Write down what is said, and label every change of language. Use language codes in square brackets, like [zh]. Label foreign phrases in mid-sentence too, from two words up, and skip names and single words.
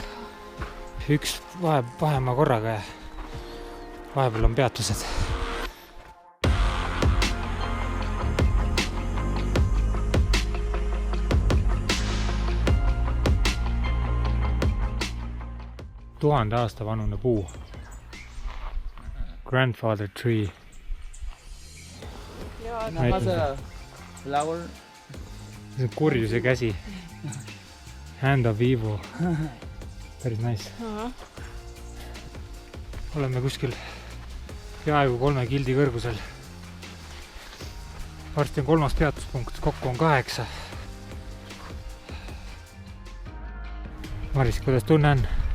[et] Üks vahemaa korraga ja vahepeal on peatused. Tuhande aasta vanune puu. [en] Grandfather tree. Flower. [et] See on kurjuse käsi. [en] Hand of evil. [et] Päris nice. Oleme kuskil peaaegu 3 kildi kõrgusel. Varsti on 3. peatuspunkt, kokku on 8. Maris, kuidas tunne on?